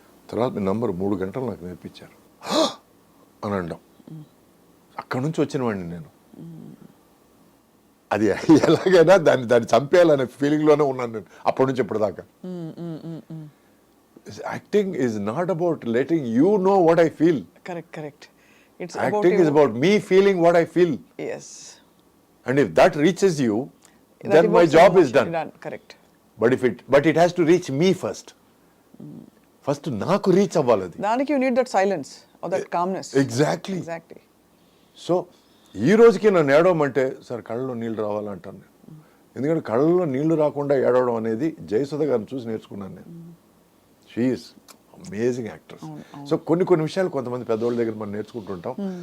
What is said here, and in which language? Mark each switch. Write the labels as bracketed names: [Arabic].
[Telugu] తర్వాత మీ నంబర్ 3 గంటలు నాకు నేర్పించారు అని అనడం. అక్కడి నుంచి వచ్చిన వాడిని నేను. అది ఎలాగైనా దాన్ని చంపేయాలనే ఫీలింగ్లోనే ఉన్నాను నేను అప్పటి నుంచి ఇప్పటిదాకా. [English] Acting is not about letting you know what I feel. Correct. Acting is about me feeling what I feel. Yes. And if that reaches you, then my job is done. Correct. But it has to reach me first. [Telugu] First నాకు reach అవ్వాలి అది. [English] దానికి you need that silence or that calmness. Exactly. Exactly. [Telugu] So ఈ రోజుకి నన్ను ఏడవమంటే sir కళ్ళలో నీళ్ళు రావాలంటాను నేను. ఎందుకంటే కళ్ళలో నీళ్లు రాకుండా ఏడవడం అనేది జయసుధ గారిని చూసి నేర్చుకున్నాను నేను. [English] She is amazing actors. [Telugu] So కొన్ని విషయాలు కొంతమంది పెద్దవాళ్ళ దగ్గర మనం నేర్చుకుంటుంటాం.